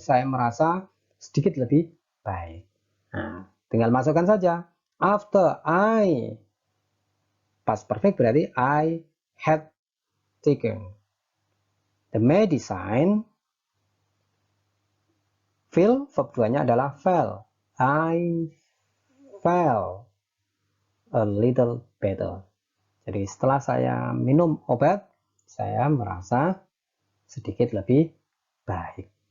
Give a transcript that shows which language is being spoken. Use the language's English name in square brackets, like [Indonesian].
[Indonesian] Saya merasa sedikit lebih baik. Nah, tinggal masukkan saja. [English] After I past perfect [Indonesian] berarti [English] I had taken the medicine. Feel verb 2-nya adalah felt. I felt a little better. [Indonesian] Jadi setelah saya minum obat, saya merasa sedikit lebih baik.